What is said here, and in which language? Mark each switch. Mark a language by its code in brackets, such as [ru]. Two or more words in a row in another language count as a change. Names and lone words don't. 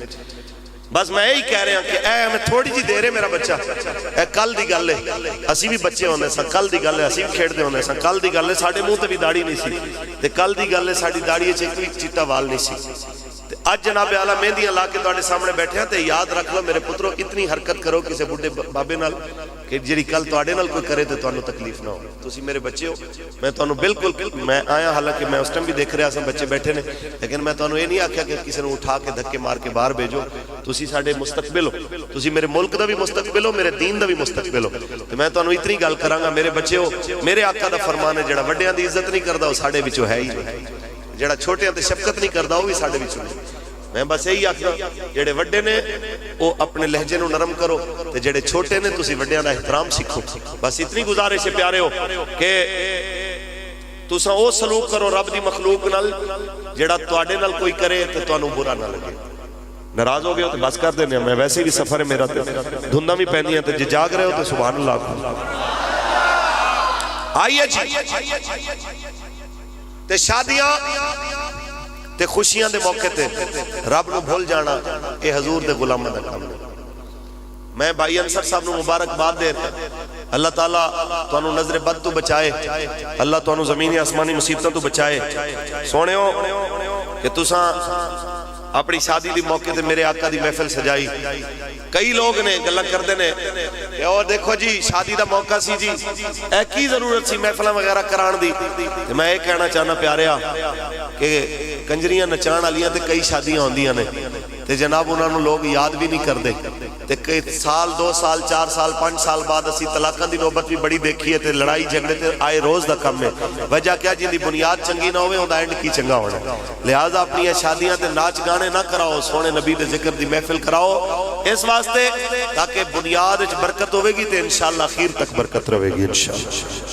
[ur] بس میں یہی کہہ رہے ہیں [pa] کہ اے ہمیں تھوڑی جی دیر ہے میرا بچہ، اے کل دی گل ہے اسی بھی بچے ہونے سا، کل دی گل ہے اسی بھی کھیڑ دے ہونے سا، کل دی گل ہے ساڑھے منہ تے بھی داڑھی نہیں سی تے کل دی گل ہے ساڑھی داڑھی چکوی چٹا وال نہیں سی. آج جناب اعلیٰ مہندیاں لا کے تواڈے سامنے بیٹھے ہیں تے یاد رکھ لو میرے پترو اتنی حرکت کرو کسی بڈھے بابے نال کہ جڑی کل تواڈے نال کوئی کرے تے تانوں تکلیف نہ ہو. تسی میرے بچے ہو، میں تانوں بالکل میں آیا حالانکہ میں اس ٹائم بھی دیکھ رہا سا بچے بیٹھے نے، لیکن میں تانوں یہ نہیں آکھیا کہ کسی نے اٹھا کے دھکے مار کے باہر بھیجو. تسی ساڈے مستقبل ہو، تسی میرے ملک دا بھی مستقبل ہو، میرے دین دا بھی مستقبل ہو. تے میں تانوں اتنی گل کراں گا میرے بچے ہو، میرے آقا دا فرمان ہے جڑا وڈیاں دی عزت نہیں کردا وہ ساڈے وچوں ہے ہی نہیں، جڑا چھوٹیاں تے شفقت نہیں کردا وہ بھی ساڈے وچوں نہیں. میں بس یہی آکھدا جڑے وڈے نے وہ اپنے لہجے نو نرم کرو تے جڑے چھوٹے نے تسی وڈیاں دا احترام سیکھو. بس اتنی گزارش ہے پیارے ہو کہ تساں او سلوک کرو رب دی مخلوق نال جڑا تواڈے نال کوئی کرے تے تانوں برا نہ لگے. ناراض ہو گئے ہو تے بس کر دینے میں ویسے بھی سفر ہے میرا تے دھنداں بھی پہنیاں تے جاگ رہے ہو تے سبحان اللہ. آئیے جی تے شادیاں تے خوشیاں دے موقع تے رب نو بھول جانا اے حضور دے غلاماں دا کام ہے. میں بھائی انصر صاحب نو مبارک باد دے اللہ تعالیٰ تانوں نظر بد تو بچائے، اللہ تانوں زمینی آسمانی مصیبتوں تو بچائے. سونے ہو کہ تساں اپنی شادی دی موقع تے میرے آقا دی محفل سجائی. کئی لوگ نے گلاں کردے نے کہ اور دیکھو جی شادی دا موقع سی جی اے کی ضرورت سی محفلاں وغیرہ کران دی. میں یہ کہنا چاہنا پیاریا کہ کنجریاں نچان والیاں تے کئی شادیاں ہوندیاں نے تے جناب انہاں نوں لوگ یاد بھی نہیں کردے تے کئی سال 2 سال 4 سال 5 سال بعد اسی طلاقاں دی نوبت بھی بڑی دیکھی ہے تے لڑائی جھگڑے تے آئے روز دا کم ہے. وجہ کیا جن دی بنیاد چنگی نہ ہوئے اوندا اینڈ کی چنگا ہونا. لہذا اپنی شادیاں تے ناچ گانے نہ کراؤ، سونے نبی دے ذکر دی محفل کراؤ اس واسطے تاکہ بنیاد وچ برکت ہوے گی تے انشاءاللہ اخیر تک برکت رہے گی انشاءاللہ.